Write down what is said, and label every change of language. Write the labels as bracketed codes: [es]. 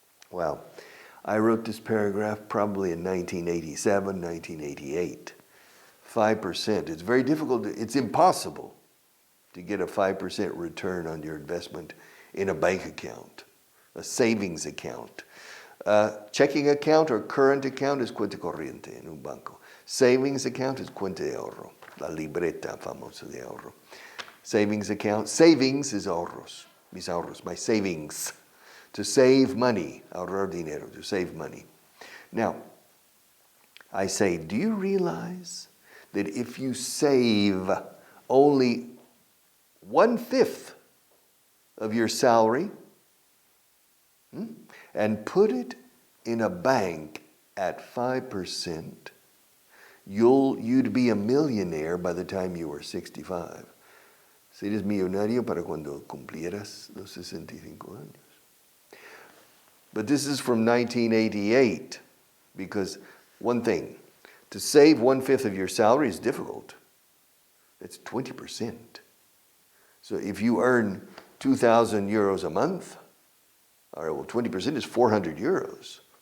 [en] Well, I wrote this paragraph probably in 1987, 1988. 5%. It's very difficult. It's impossible to get a 5% return on your investment in a bank account, a savings account. Checking account or current account [es] es cuenta corriente en un banco. [en] Savings account [es] es cuenta de ahorro, la libreta famosa de ahorro. [en] Savings account, savings is [es] ahorros, mis ahorros, [en] my savings. to save money, [es] ahorrar dinero, [en] to save money. Now, I say, do you realize that if you save only 1/5 of your salary and put it in a bank at 5%, you'd be a millionaire by the time you were 65. [es] Serías millonario para cuando cumplieras los 65 años. [en] But this is from 1988, because one thing, to save 1/5 of your salary is difficult. It's 20%. So if you earn 2,000 euros a month, all right, well, 20% is 400 euros.